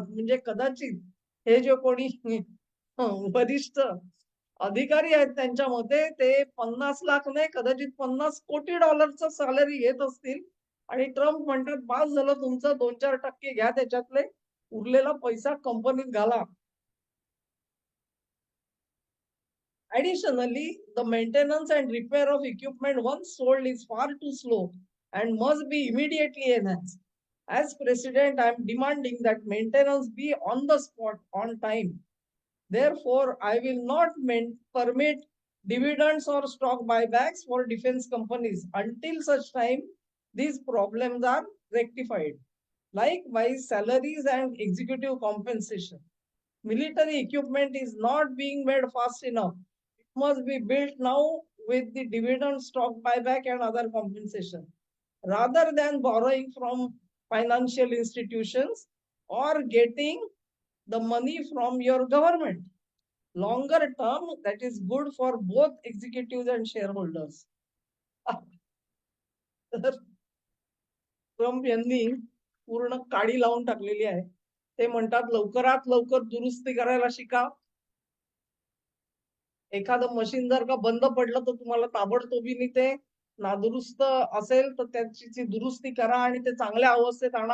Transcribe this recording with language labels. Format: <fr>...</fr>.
<mr>म्हणजे कदाचित हे जे कोणी वरिष्ठ अधिकारी आहेत त्यांच्या मते ते 50 लाख नाही कदाचित $50 कोटी सॅलरी घेत असतील. आणि ट्रम्प म्हणतात बास झालं तुमचं 2-4% घ्या त्याच्यातले उरलेला पैसा कंपनीत घाला.</mr> <en>Additionally, the maintenance and repair of equipment once sold is far too slow and must be immediately enhanced. As president, I am demanding that maintenance be on the spot on time. Therefore, I will not permit dividends or stock buybacks for defense companies until such time these problems are rectified. Likewise, salaries and executive compensation. Military equipment is not being made fast enough. It must be built now with the dividend, stock buyback, and other compensation, rather than borrowing from financial institutions or getting the money from your government. Longer term, that is good for both executives and shareholders.</en> <mr>Trump यांनी पूर्ण काडी लावून टाकलेली आहे. ते म्हणतात लवकरात लवकर दुरुस्ती करायला शिका. एखादं मशीन जर का बंद पडलं तर तुम्हाला ताबडतोबीने ते नादुरुस्त असेल तर त्याची दुरुस्ती करा आणि ते चांगल्या अवस्थेत आणा.</mr>